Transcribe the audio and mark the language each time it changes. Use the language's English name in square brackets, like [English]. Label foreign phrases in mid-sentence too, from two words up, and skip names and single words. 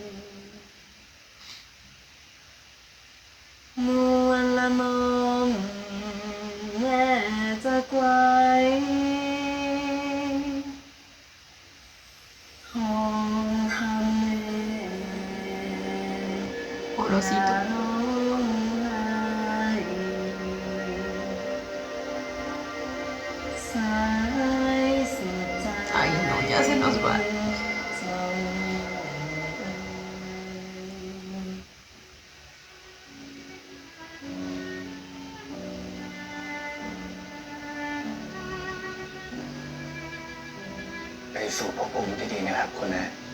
[Thai] นวลละนอมแม่จะไกวห้องทำแม่ [Spanish] Olorcito. [Thai] ร้องไห้สายสุดใจ [Spanish] Ay, no, ya se nos va. [Thai] ไปสู่ภพภูมิที่ดีนะครับคุณนะ